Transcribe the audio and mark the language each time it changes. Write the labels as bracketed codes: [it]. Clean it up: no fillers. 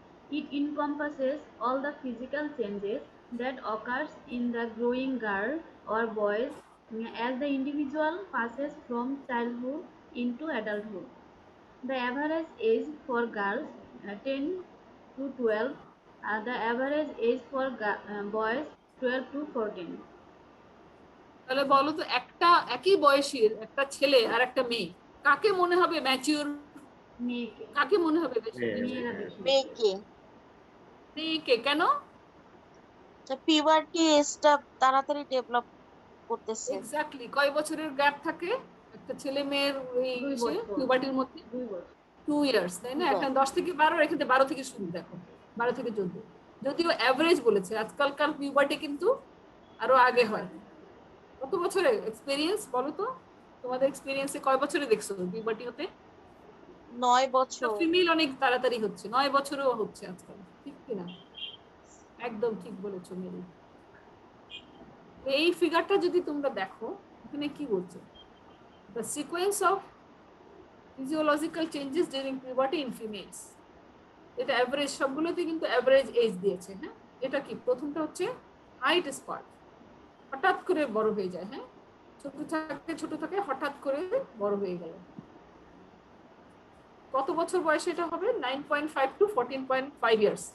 [en] It encompasses all the physical changes that occurs in the growing girl or boys as the individual passes from childhood into adulthood. The average age for girls 10 to 12, the average age for boys 12 to 14. [bn] তাহলে বলো তো, একটা একই বয়সীর একটা ছেলে আর একটা মেয়ে, কাকে মনে হবে ম্যাচিউর মেয়েকে কাকে মনে হবে বেশি? মেয়েরা বেশি মেয়েকে মেয়েকে কেন? পিউবার্টি এজটা তাড়াতাড়ি ডেভেলপ করতেছে। এক্স্যাক্টলি। কয় বছরের গ্যাপ থাকে একটা ছেলে মেয়ের এই 2 বছর। পিউবার্টির মধ্যে? 2 বছর 2 ইয়ার্স, তাই না? 2 এখানে 10 থেকে 12, এখানে 12 থেকে শুরু, দেখো 12 থেকে 14। যদিও অ্যাভারেজ বলেছে, আজকালকার পিউবার্টি কিন্তু আরো আগে হয়। কত বছরে এক্সপেরিয়েন্স বলো তো? তোমাদের এক্সপেরিয়েন্সে কয় বছরে দেখছো পিউবার্টি হতে? 9 বছর। ফিমেল অনেক তাড়াতাড়ি হচ্ছে, 9 বছরেও হচ্ছে আজকাল, ঠিক কিনা? একদম ঠিক বলেছো মেরি। এই ফিগারটা যদি তোমরা দেখো, এখানে কি বলছে? [en] The sequence of physiological changes during puberty in females. [bn] এটা অ্যাভারেজ, সবগুলোতে কিন্তু অ্যাভারেজ এজ দিয়েছে। হ্যাঁ, এটা কি? প্রথমটা হচ্ছে হাইট স্পার্ট, হঠাৎ করে বড় হয়ে যায়। হ্যাঁ, ছোট থাকে হঠাৎ করে বড় হয়ে গেল। কত বছর বয়সে এটা হবে? 9.5 to 14.5 ইয়ার্স।